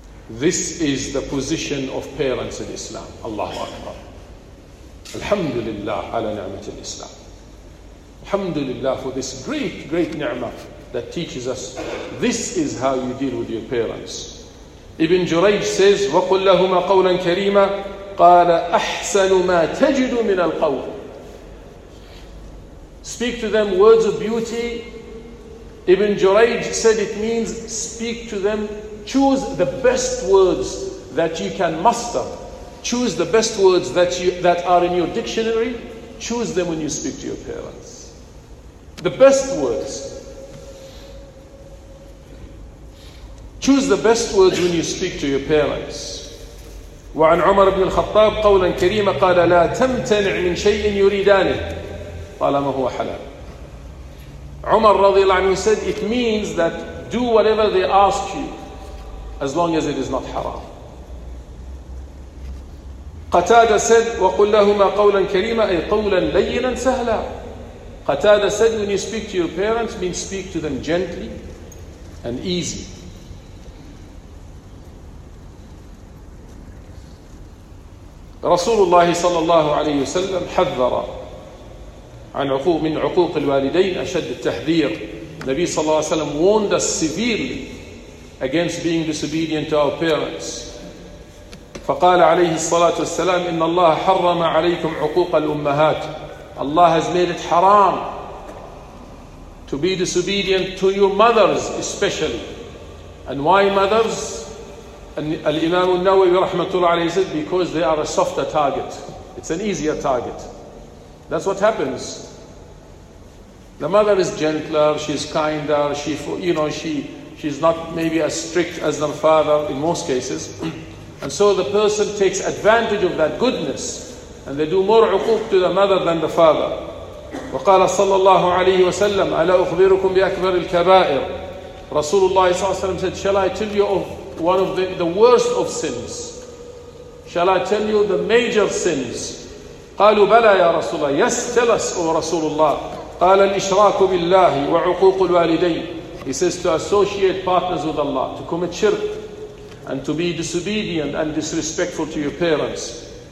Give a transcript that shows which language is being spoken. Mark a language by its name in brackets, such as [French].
[English] This is the position of parents in Islam. Allahu Akbar. Alhamdulillah ala ni'mat al-Islam. Alhamdulillah for this great, great ni'mah that teaches us this is how you deal with your parents. Ibn Juraj says, [Arabic] وَقُلْ لَهُمَا قَوْلًا كَرِيمًا قَالَ أَحْسَنُ مَا تَجِدُ مِنَ الْقَوْلِ. [English] Speak to them words of beauty. Ibn Juraj said it means speak to them, choose the best words that you can muster. Choose the best words that you that are in your dictionary. Choose them when you speak to your parents. The best words. Choose the best words when you speak to your parents. [Arabic] وعن عمر بن الخطاب قولا كريما قال لا تمتنع من شيء يريدانه طالما هو حلال. [English] عمر رضي الله عنه said it means that do whatever they ask you as long as it is not haram. Qatada said, [Arabic] وَقُلْ لَهُمَا قَوْلًا كَرِيمًا أَيْ قَوْلًا لَيِّنًا سَهْلًا. [English] Qatada said, when you speak to your parents, mean speak to them gently and easy. [Arabic] Rasulullah صلى الله عليه وسلم حذر عن عقوق من عقوق الوالدين أشد التحذير. [English] Nabi صلى الله عليه وسلم warned us severely against being disobedient to our parents. [Arabic] فقال عليه الصلاة والسلام إن الله حرم عليكم عقوق الأمهات. [English] Allah has made it haram to be disobedient to your mothers especially. And why mothers? And Al-Imam al-Nawawi rahmatullah alayhi said, because they are a softer target. It's an easier target. That's what happens. The mother is gentler, she's kinder, she's not maybe as strict as the father in most cases. And so the person takes advantage of that goodness. And they do more uquq to the mother than the father. [Arabic] وقال صلى الله عليه وسلم ألا أخبركم بأكبر الكبائر رسول الله صلى الله عليه وسلم [English] said, shall I tell you of one of the worst of sins? Shall I tell you the major sins? [Arabic] قالوا بلى يا رسول الله [English] Yes, tell us, O Rasulullah. [Arabic] قال الإشراك بالله وعقوق الوالدين [English] He says, to associate partners with Allah, to commit shirk, and to be disobedient and disrespectful to your parents.